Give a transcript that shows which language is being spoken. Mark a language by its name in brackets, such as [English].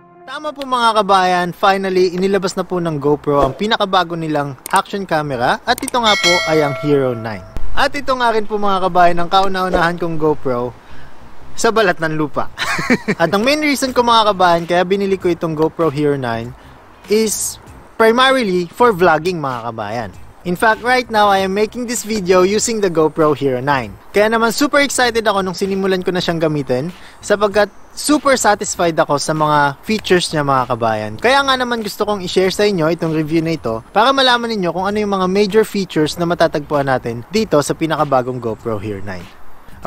[Filipino] Tama po mga kabayan, finally inilabas na po ng GoPro ang pinakabago nilang action camera at ito nga po ay ang Hero 9. At ito nga rin po mga kabayan ang kauna-unahan kong GoPro sa balat ng lupa. At ang main reason ko mga kabayan kaya binili ko itong GoPro Hero 9 [English] is primarily for vlogging [Filipino] mga kabayan. [English] In fact, right now, I am making this video using the GoPro Hero 9. [Filipino] Kaya naman super excited ako nung sinimulan ko na siyang gamitin sapagkat super satisfied ako sa mga features niya mga kabayan. Kaya nga naman gusto kong i-share sa inyo itong review na ito para malaman ninyo kung ano yung mga major features na matatagpuan natin dito sa pinakabagong GoPro Hero 9.